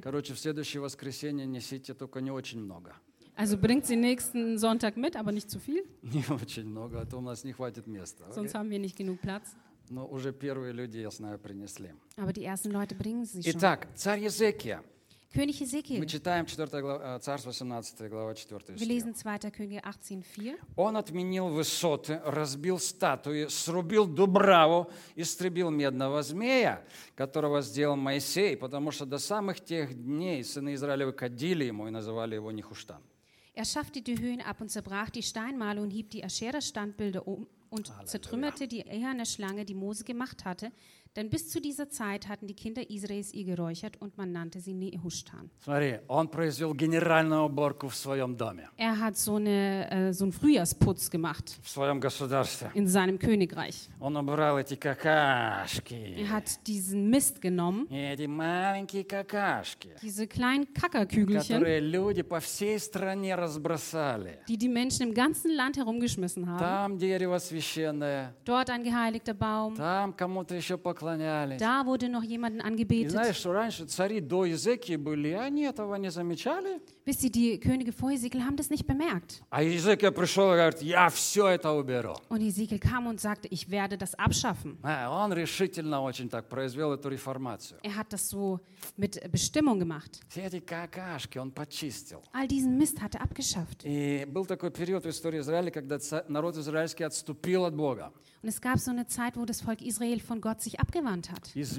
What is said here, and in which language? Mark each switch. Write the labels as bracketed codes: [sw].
[ru] Короче, в следующее воскресенье несите только не очень много. [de] Also bringt sie nächsten Sonntag mit, aber nicht zu viel. [ru] Не очень много, а то у нас не хватит места. Okay? [de] Sonst haben wir nicht genug Platz. [ru] Но уже первые люди, я знаю, принесли. [de] Aber die ersten Leute bringen sie schon. [ru] Итак, царь Езекия. [de] König Езекия. [ru] Мы читаем 4 глава, Царств 18, глава 4. [de] Wir lesen 2. Könige 18,4. [ru] Он отменил высоты, разбил статуи, срубил дубраву, истребил медного змея, которого сделал Моисей, потому что до самых тех дней сыны Израилевы кадили ему и называли его Нехуштан. [de] Er schaffte die Höhen ab und zerbrach die Steinmale und hieb die Aschera-Standbilder um und Halleluja. Zertrümmerte die eherne Schlange, die Mose gemacht hatte. Denn bis zu dieser Zeit hatten die Kinder Israels ihr geräuchert und man nannte sie Nehushtan. [ru] Смотри, он произвел генеральную уборку в своем доме. [de] Er hat so einen Frühjahrsputz gemacht. [ru] В своем государстве. [de] In seinem Königreich. [ru] Он убрал эти какашки. [de] Er hat diesen Mist genommen. [ru] И эти маленькие какашки. [de] Diese kleinen Kackerkügelchen. [ru] Которые люди по всей стране разбросали. [de] Die Menschen im ganzen Land herumgeschmissen haben. [ru] Там дерево священное. [de] Dort ein geheiligter Baum. [ru] Там кому-то еще поклонялись. [de] Da wurde noch jemanden angebetet. [ru] И знаешь, что раньше цари до Езекии были, они этого не замечали? [de] Wisst ihr, die Könige vor Ezekiel haben das nicht bemerkt. [ru] А Езекия пришел и говорит, я все это уберу. [de] Und Ezekiel kam und sagte, ich werde das abschaffen. [ru] А, он решительно очень так произвел эту реформацию. [de] Er hat das so mit Bestimmung gemacht. [ru] Все эти какашки он почистил. [de] All diesen Mist hat er abgeschafft. [ru] И был такой период в истории Израиля, когда народ израильский отступил от Бога. [de] Und es gab so eine Zeit, wo das Volk Israel von Gott sich abgewandt hat.